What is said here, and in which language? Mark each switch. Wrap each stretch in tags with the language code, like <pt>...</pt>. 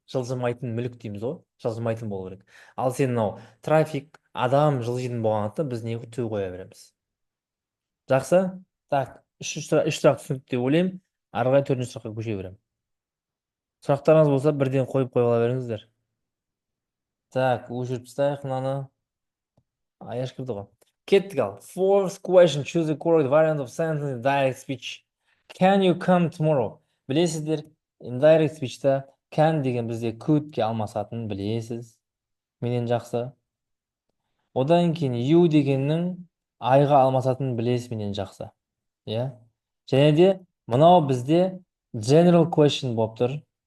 <kk>Жылжымайтын мүлік дейміз ғой, жылжымайтын болу керек. Ал сен мынау трафик, адам жылжитын болғандықтан біз не to қоя береміз. Жақсы? Так, үш сұрақ түсінікті деп ойлаймын. Ары қарай төртінші сұраққа көше беремін. Сұрақтарыңыз болса, бірден қойып қоя беріңіздер. Так, өшіріп тастайық мынаны. Аяш кірді ғой. Kеттік ал.</kk> <en>Fourth question. Choose the correct variant of sentence in direct speech. Can you come tomorrow?</en> <kk>Білесіздер, indirect speech'ta can деген бізде could'ке алмасатынын білесіз. Менен жақсы. Одан кейін you дегеннің айға алмасатынын білесіз менен жақсы. Иә? Және де мынау бізде general question болып тұр.</kk>